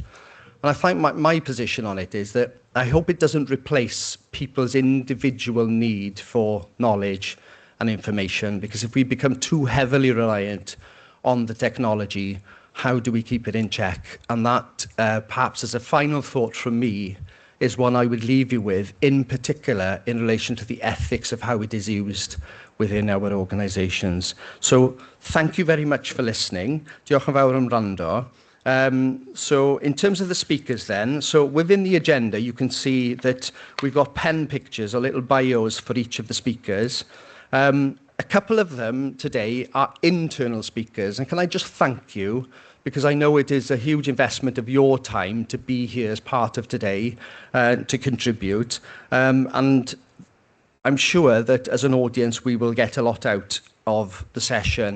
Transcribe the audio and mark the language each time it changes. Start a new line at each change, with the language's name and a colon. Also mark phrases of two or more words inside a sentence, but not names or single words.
English: And I find my position on it is that I hope it doesn't replace people's individual need for knowledge and information, because if we become too heavily reliant on the technology, how do we keep it in check? And that, perhaps as a final thought from me, is one I would leave you with, in particular in relation to the ethics of how it is used within our organisations. So thank you very much for listening.
Welsh: Diolch yn fawr am wrando.
English: So in terms of the speakers then, so within the agenda you can see that we've got pen pictures or little bios for each of the speakers. A couple of them today are internal speakers, and can I just thank you, because I know it is a huge investment of your time to be here as part of today, to contribute, and I'm sure that as an audience we will get a lot out of the session.